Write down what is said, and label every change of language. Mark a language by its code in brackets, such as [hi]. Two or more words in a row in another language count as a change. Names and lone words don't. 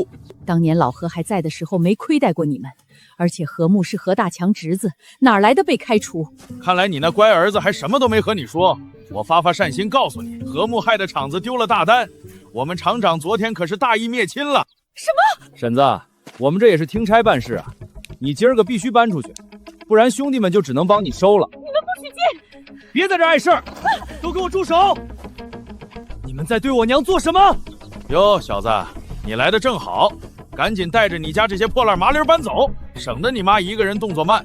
[zh] 當年老何還在的時候沒虧待過你們，而且何木是何大強侄子，哪來的被開除？看來你那乖兒子還什麼都沒和你說。我發善心告訴你，何木害的廠子丟了大單，我們廠長昨天可是大義滅親了。什麼？嬸子，我們這也是聽差辦事啊，你今兒個必須搬出去，不然兄弟們就只能幫你收了。你們不許進！別在這礙事兒，都給我住手！你們在對我娘做什麼？喲，小子，你來的正好，趕緊帶着你家這些破爛麻利搬走，省得你媽一個人動作慢。